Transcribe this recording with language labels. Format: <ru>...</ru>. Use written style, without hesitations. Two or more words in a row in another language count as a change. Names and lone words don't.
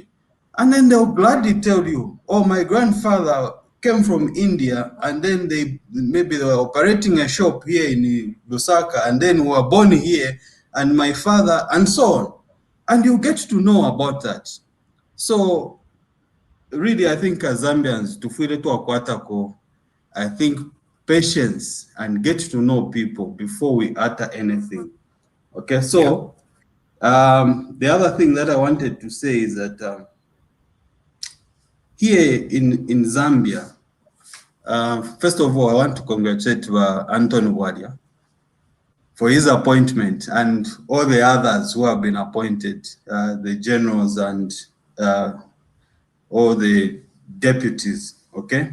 <en>And then they'll gladly tell you, oh, my grandfather came from India, and then maybe they were operating a shop here in Lusaka, and then were born here, and my father, and so on. And you get to know about that. So really, I think as Zambians,</en> <bem>tufile tu akwatako,</bem> <en>I think patience and get to know people before we utter anything. Okay, so the other thing that I wanted to say is that here in Zambia, first of all, I want to congratulate Anthony Bwalya for his appointment and all the others who have been appointed, the generals and all the deputies, okay?</en>